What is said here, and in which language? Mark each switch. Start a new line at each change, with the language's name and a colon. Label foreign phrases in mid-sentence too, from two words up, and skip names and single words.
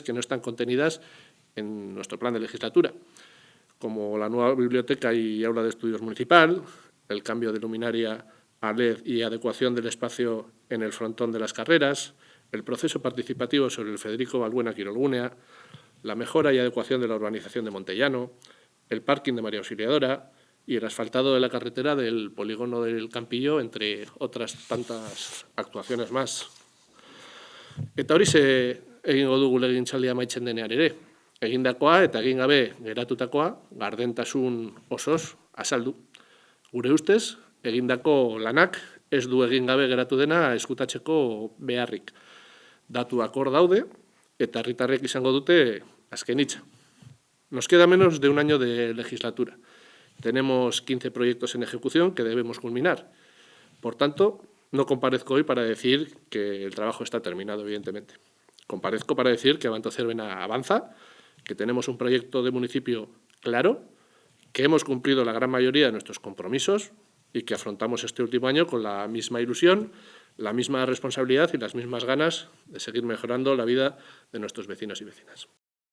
Spanish: que no están contenidas en nuestro plan de legislatura, como la nueva biblioteca y aula de estudios municipal, el cambio de luminaria a LED y adecuación del espacio en el frontón de las carreras, el proceso participativo sobre el Federico Balbuena Quirolgunea, la mejora y adecuación de la urbanización de Montellano, el parking de María Auxiliadora y el asfaltado de la carretera del polígono del Campillo, entre otras tantas actuaciones más.
Basque: Eta horixe egingo dugu legegintzaldia amaitzen denean ere. Egindakoa eta egin gabe geratutakoa gardentasun osoz azaldu. Gure ustez, egindako lanak ez du egin gabe geratu dena ezkutatzeko beharrik. Datuak hor daude eta herritarrek izango dute azken hitza.
Spanish: Nos queda menos de un año de legislatura. Tenemos 15 proyectos en ejecución que debemos culminar. Por tanto, no comparezco hoy para decir que el trabajo está terminado, evidentemente. Comparezco para decir que Abanto Zervena avanza, que tenemos un proyecto de municipio claro, que hemos cumplido la gran mayoría de nuestros compromisos y que afrontamos este último año con la misma ilusión, la misma responsabilidad y las mismas ganas de seguir mejorando la vida de nuestros vecinos y vecinas.